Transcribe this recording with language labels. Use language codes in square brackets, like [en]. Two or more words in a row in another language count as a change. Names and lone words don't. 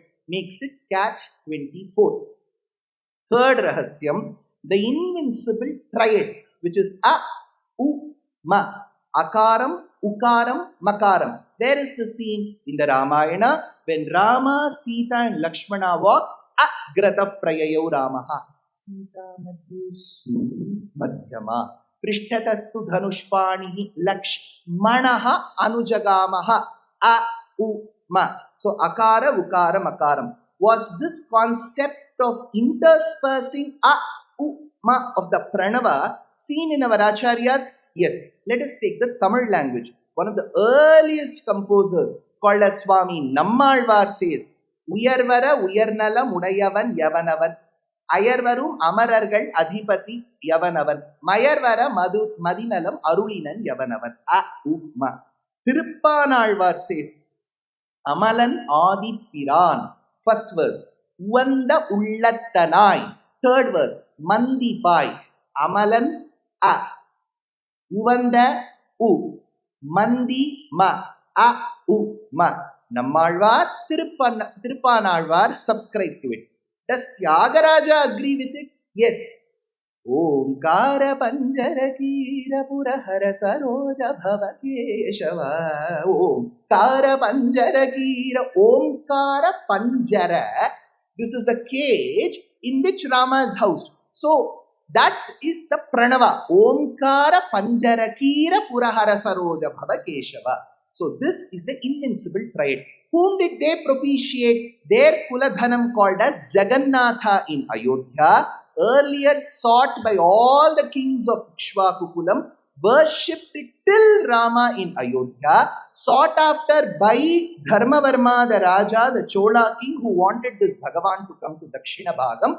[en] Makes it catch 24. Third Rahasyam, the invincible triad, which is A, U, Ma. Akaram, Ukaram, Makaram. Where is the scene? In the Ramayana, when Rama, Sita and Lakshmana walk, [sa] अग्रतः प्रययौ रामः. सीता मध्यमा. पृष्ठतस्तु धनुष्पाणिः लक्ष्मणः अनुजगाम. [en] A, U, Ma. So Akara, Ukara, Makaram. Was this concept of interspersing A, U, Ma of the Pranava seen in our Acharyas? Yes, let us take the Tamil language. One of the earliest composers called as Swami Nammalvar says, [ta] உயர்வற உயர்நலம் உடையவன் யவனவன் அயர்வறும் அமரர்கள் அதிபதி யவனவன் மயர்வற மதிநலம் அருளினன் யவனவன் [en] A Uma. Tiruppanalvar says, Amalan Adi Piran. First verse, [ta] உவந்த உள்ளத்தனை. [en] Third verse, Mandipai. Amalan A. Uvanda U. Mandi Ma. A U Ma. Nammalvar, Tiruppanalvar subscribe to it. Does Tyagaraja agree with it? Yes. [sa] ओंकार पंजर कीर पुरहर सरोज भव केशव. ओंकार पंजर कीर। ओंकार पंजर. [en] This is a cage in which Rama is housed. So that is the Pranava. [sa] ओंकार पंजर कीर पुरहर सरोज भव केशव. [en] So this is the invincible triad. Whom did they propitiate? Their Kuladhanam called as Jagannatha in Ayodhya, earlier sought by all the kings of Ikshvakukulam, worshipped till Rama in Ayodhya, sought after by Dharmavarma the Raja, the Chola king who wanted this Bhagavan to come to Dakshina Bhagam.